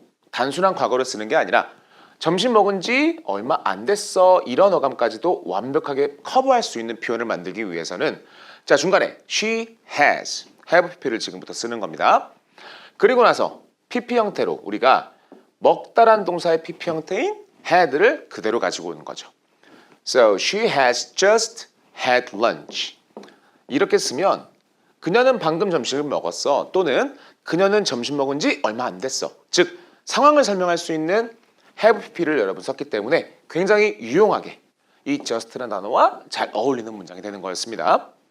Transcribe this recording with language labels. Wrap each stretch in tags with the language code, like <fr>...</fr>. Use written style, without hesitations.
<ko>단순한 과거를 쓰는 게 아니라 점심 먹은 지 얼마 안 됐어 이런 어감까지도 완벽하게 커버할 수 있는 표현을 만들기 위해서는 자, 중간에 she has have pp를 지금부터 쓰는 겁니다. 그리고 나서 pp 형태로 우리가 먹다란 동사의 pp 형태인 had를 그대로 가지고 오는 거죠.</ko> <en>So she has just had lunch.</en> <ko>이렇게 쓰면 그녀는 방금 점심을 먹었어 또는 그녀는 점심 먹은 지 얼마 안 됐어. 즉 상황을 설명할 수 있는 have pp를 여러분 썼기 때문에 굉장히 유용하게 이 just라는 단어와 잘 어울리는 문장이 되는 거였습니다.</ko>